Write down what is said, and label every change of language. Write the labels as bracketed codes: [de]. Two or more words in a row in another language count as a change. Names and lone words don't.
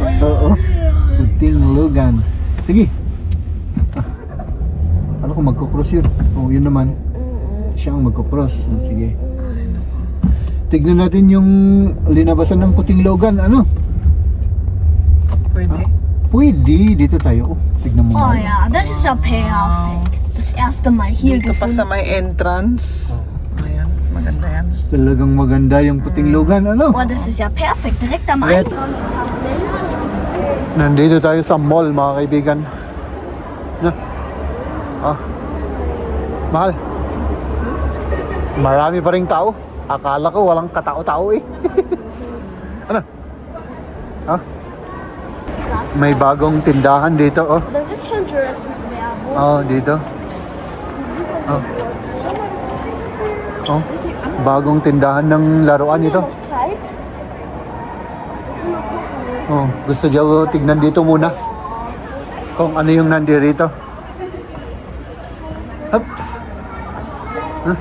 [tl] Oo. Puting lugan. Sige. Ano kung magkocross yun? Oo, yun naman. Siya ang magkocross. Sige. Ay, naku. Tignan natin yung linabasan ng puting lugan. Ano? Pwede. Pwede. Dito tayo. Oh, tignan mo. [de] Oh ja, das ist ja perfekt. Das erste Mal hier [tl] Dito pa sa [de] gefunden. [tl] may entrance. Ayan, maganda yan. Talagang maganda yung puting lugan. Ano? [de] Oh, das ist ja perfekt. Direkt am Red. Eingang. [tl] Nandito tayo sa mall, mga kaibigan. Na? Ah. Mahal. Marami pa ring tao. Akala ko walang katao-tao eh. Ano? Ha? May bagong tindahan dito, oh. [de] Das ist schon Jurassic Werbung. [tl] Oh, dito. Oh. Oh. Bagong tindahan ng laruan ito. Zeit. Oh, gusto daw tignan dito muna. Kung ano yung nandirito. Hop. Huh?